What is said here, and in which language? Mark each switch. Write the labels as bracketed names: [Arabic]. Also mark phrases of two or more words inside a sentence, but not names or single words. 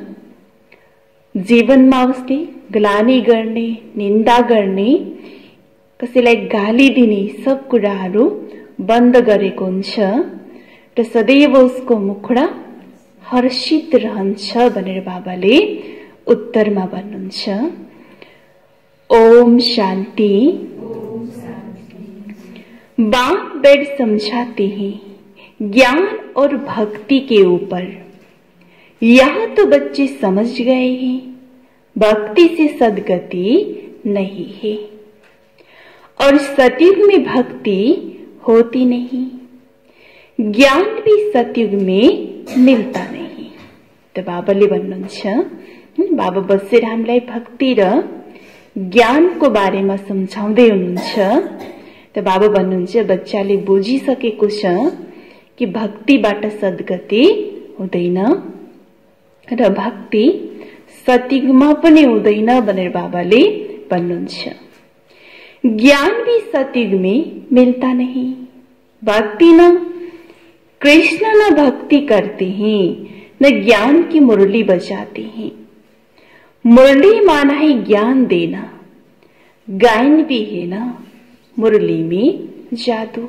[Nepali] जीवनमा उसले ग्लानि गर्ने, निन्दा गर्ने, कसैलाई गाली दिने सब कुराहरू बन्द गरेको हुन्छ र सदैव उसको मुखडा हर्षित रहन्छ भनेर बाबाले उत्तरमा भन्नुहुन्छ। [Hindi] ओम शांति। बाप बेड समझाते हैं ज्ञान और भक्ति के ऊपर। यह तो बच्चे समझ गए हैं, भक्ति से सदगति नहीं है और सतयुग में भक्ति होती नहीं, ज्ञान भी सतयुग में मिल्ता नहीं। [Nepali] तो बाबाले भन्नुहुन्छ, बाबा बसेर हामीलाई भक्ति र ज्ञानको बारेमा सम्झाउँदै हुनुहुन्छ। त बाबा भन्नुहुन्छ, बच्चाले बुझिसकेको छ कि भक्तिबाट सद्गति हुँदैन र भक्ति सतयुगमा पनि हुँदैन भनेर बाबाले भन्नुहुन्छ। [Hindi] ज्ञान भी सतयुग में मिलता नहीं। भक्ति न कृष्ण न भक्ति करते हैं, न ज्ञान की मुरली बजाते हैं। मुरली माना है ज्ञान देना, गायन भी है ना मुरली में जादू।